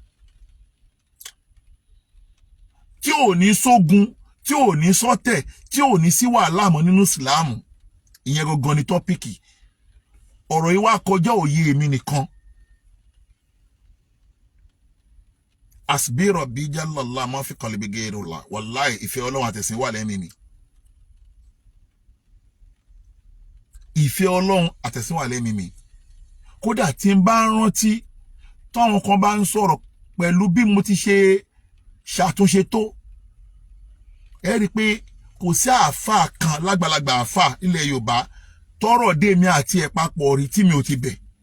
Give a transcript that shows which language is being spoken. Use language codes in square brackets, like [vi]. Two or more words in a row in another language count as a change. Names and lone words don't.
[yo] Tí ò ní sógun, tí ò ní sọ́tẹ̀, tí ò ní sí wàhálà mọ́ nínú Ìsìláàmù. Ìyẹn gangan ni tọ́pìkì. Ọ̀rọ̀ yìí wá kọjá òye èmi nìkan. [ar] أصبر بجلال الله ما في قلبي غير الله. [yo] Wallahi ìfẹ́ Ọlọ́run àtẹ̀sìn wà lẹ́mìí mi. Ìfẹ́ Ọlọ́run àtẹ̀sìn wà lẹ́mìí mi. Kódà tí n bá rántí táwọn kan bá ń sọ̀rọ̀ pẹ̀lú bí mo ti ṣe ṣàtúnṣe tó, ẹ rí pé kò sí àáfàá kan lágbàlagbà àáfàá ilẹ̀ Yorùbá tọ́rọ̀ dé mi àti ẹ̀ papọ̀ rí tí mi ò ti bẹ̀.